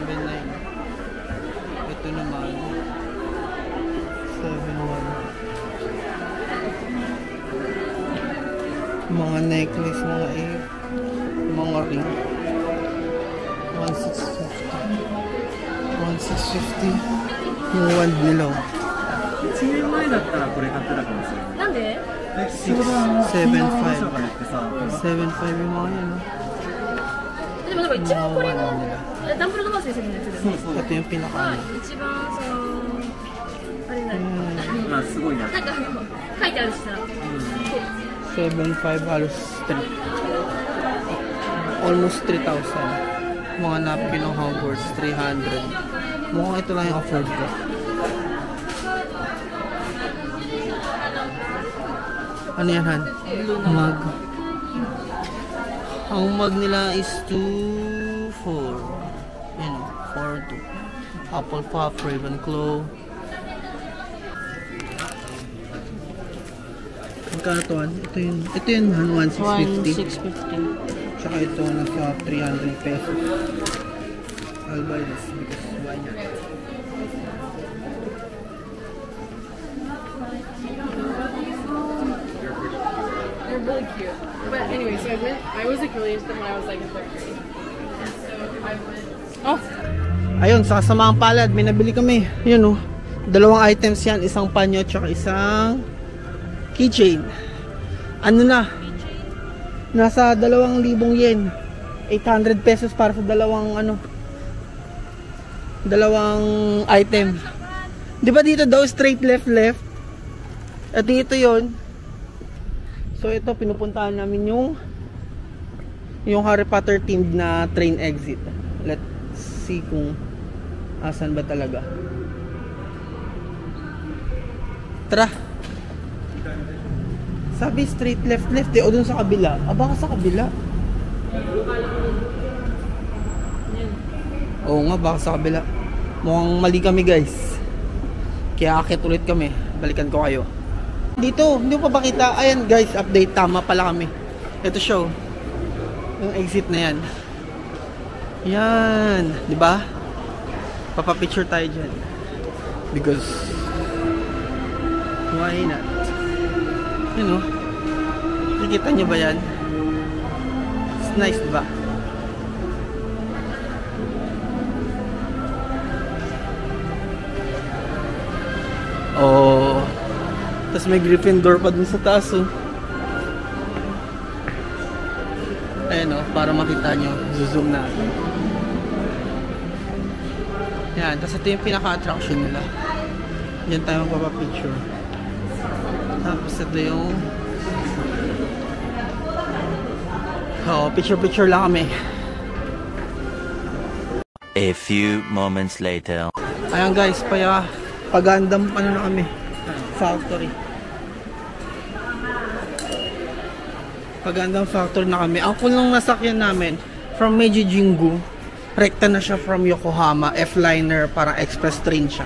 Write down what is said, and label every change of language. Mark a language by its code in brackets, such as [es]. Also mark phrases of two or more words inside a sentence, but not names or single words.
[tl] Ito naman 7.1. Mga necklace, mga ring 1,650. Yung wand nila [ja] 1 年前だったらこれ買ってたかもしれない。なんで [tl] 7.5 yung mga yan [ja] でもなんか一番これのダンブルドア先生のやつですね。 [tl] ito yung pinaka [ja] 一番そのあれなんまあすごいな。なんか書いてあるしさ、 [tl] 7.5 halos 3 almost 3,000. Mga napkin ng Hogwarts 300. Mukhang ito lang yung afford ko. Ano yan, Han? Mug. Ang mug nila is 2.4. Yan o, 4.2. Apple Puff, Ravenclaw. Magkano to, Han? Ito yun, Han, 1,650. 1,650. Tsaka ito, nasa 300 pesos. [en] I'll buy this because why not? They're really cute. But anyway, so I was like really into them when I was like in 3rd grade. And so I went. Oh, [tl] Ayun, sa kasamaang palad, may nabili kami. Yun o. Dalawang items yan. Isang panyo, tsaka isang keychain. Ano na? Nasa 2,000 yen. 800 pesos para sa dalawang item. Di ba dito daw straight left? At dito yon. So ito, pinupuntahan namin yung Harry Potter themed na train exit. [en] Let's see [tl] kung asan ba talaga. Tara. Sabi straight left o dun sa kabila. Baka sa kabila. Oo nga, baka sa kabila. Mukhang mali kami guys. Kaya akit ulit kami. Balikan ko kayo. Dito, hindi mo pa bakita. Ayan guys, update. Tama pala kami. Ito show. Yung exit na yan. Yan. Diba? Papapicture tayo dyan. [en] Because why not? [tl] Yun o. Nakikita nyo ba yan? [en] It's nice, [tl] diba? Oh. Tapos may Gryffindor pa dun sa taas oh. Ayan o, para makita nyo. Zoom natin. Yan, tapos ito yung pinaka-attraction nila. Yan tayo magpapapicture. Tapos ito yung picture lang kami. [en] A few moments later. [tl] Ayan guys, pagandam na kami. Factory. Pagandam factory na kami. Ang cool nung nasakyan namin from Meiji Jingu, rekta na siya from Yokohama, F-liner, parang [en] express train [tl] siya.